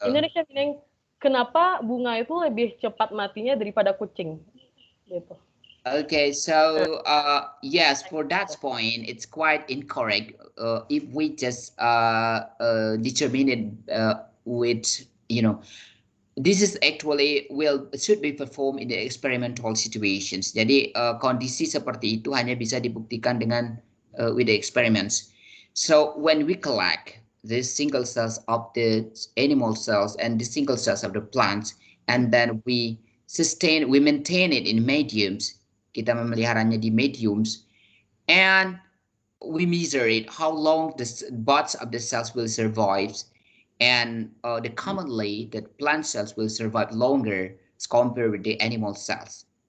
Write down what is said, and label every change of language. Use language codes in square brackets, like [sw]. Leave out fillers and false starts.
[id] Indonesia meaning kenapa bunga itu lebih cepat matinya daripada kucing? Gitu. [en] okay, so yes, for that point, it's quite incorrect. If we just determine it with this is actually should be performed in the experimental situations. [id] Jadi kondisi seperti itu hanya bisa dibuktikan dengan [en] with the experiments. So when we collect the single cells of the animal cells and the single cells of the plants, and then we maintain it in mediums. [id] Kita memeliharanya di mediums, [en] and we measure it how long the buds of the cells will survive, and commonly that plant cells will survive longer as compared with the animal cells.